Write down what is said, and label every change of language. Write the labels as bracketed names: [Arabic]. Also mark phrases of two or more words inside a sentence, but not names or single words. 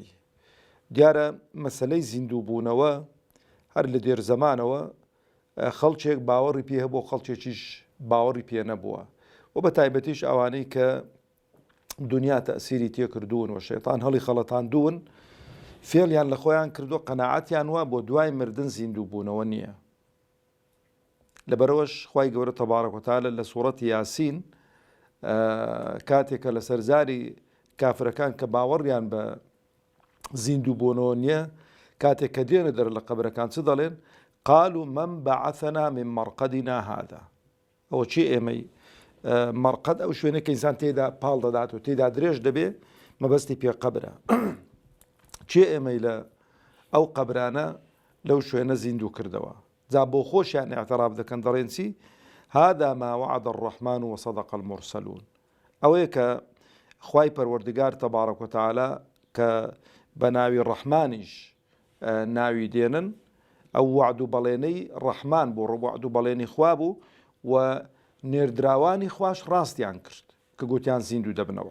[Central Kurdish] دیارە مەسەلەی زیندووبوونەوە هەر لە دێر زەمانەوە خەڵکێک باوەڕی پێ هەبوو، خەڵکێکیش باوەڕی پێ نەبووە، و بە تایبەتیش ئەوانەی کە دنیا تەئسیری تێکردوون و شەیطان هەڵی خەڵەتاندوون، فێڵیان لە خۆیان کردو، قەناعەتیان وا بۆ دوای مردن زیندووبوونەوە نییە. لەبەرەوەش خوای گەورە [Arabic] تەبارەک وتەعالا [Central Kurdish] لە سوورەتی یاسین کاتێکە لە سەرزاری کافرەکان کە باوەڕیان بە زیندووبوونەوە نییە، کاتێک کە دێنە دەر لە قەبرەکان چ دەڵێن؟ [Arabic] قالوا من بعثنا من مرقدنا هذا. [Central Kurdish] ئەوە چی ئێمەی مەرقەد ئەو شوێنە کە ئینسان تێدا پاڵ دەدات و تێدا درێژ دەبێ، مەبەستی پێ قەبرە. چێ ئێمەی لە ئەو قەبرانە لەو شوێنە زیندوو کردەوە؟ جا بۆ خۆشیان ئێعتراف دەکەن، دەڵێن چی؟ [Arabic] هذا ما وعد الرحمن وصدق المرسلون. [Central Kurdish] ئەوەیە کە خوای پەروەردگار [Arabic] تەبارەک وتەعالا [Central Kurdish] کە بە ناوی ڕەحمانیش ناوی دێنن، ئەو وعد و بەڵێنەی ڕەحمان بوو، وعد و بەڵێنی خوا بوو، و نێردراوانی خوش ڕاستیان کرد کە گوتیان زیندوو دەبنەوە.